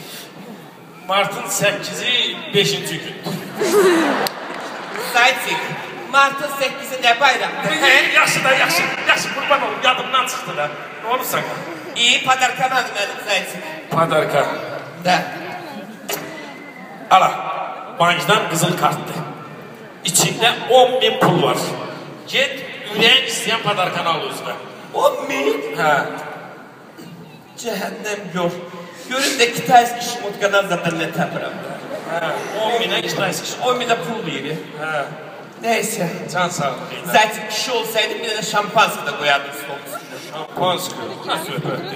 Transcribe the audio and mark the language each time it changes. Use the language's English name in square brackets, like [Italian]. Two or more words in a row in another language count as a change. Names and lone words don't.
[Turkish] Mart'ın 8'i 5. gün. Zaytik, Mart'ın 8'i ne bayramdır? [Azerbaijani] Yaxşı da, yaxşı kurban olun, yadımdan çıxdı da. [Turkish] Ne olur sana? İyi, padarka var benim Zaytik. Padarka. Da. [Azerbaijani] Ala, bankdan qızıl kartdı. İçində 10.000 pul var. Get, ürəyin istəyən padarkanı al özünə. 10.000? Hə. [Turkish] Cehennem gör. Görün de [Russian] китайски шмуткадан [Turkish] zaten ne taparım. 10.000'e kitayski 10.000'e [Azerbaijani] pul verir. [Turkish] Neyse. Can sağlığı. Zaten kişi olsaydım bir de şampanski de koyardım stolun üstüne. Şampanski? Nasıl öperdin?